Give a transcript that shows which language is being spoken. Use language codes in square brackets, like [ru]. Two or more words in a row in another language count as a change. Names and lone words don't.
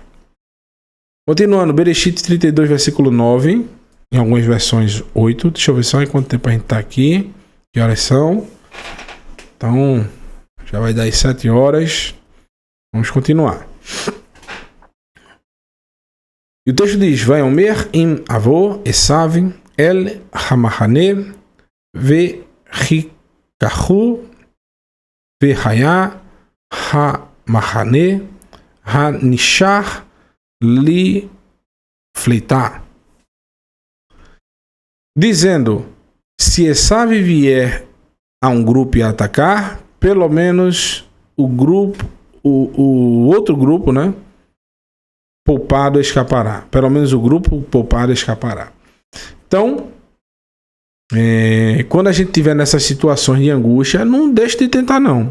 [pt] Continuando, Bereshit 32, versículo 9, em algumas versões 8. Deixa eu ver só em quanto tempo a gente está aqui. Que horas são? Então, já vai dar aí 7 horas. Vamos continuar. E o texto diz: [he] ויאמר אם יבוא עשו אל המחנה והכהו והיה המחנה הנשאר לפליטה. [pt] Dizendo: se Esav vier a um grupo e atacar, pelo menos o outro grupo, né, poupado escapará. Pelo menos o grupo poupado escapará. Então, quando a gente estiver nessas situações de angústia, não deixe de tentar não.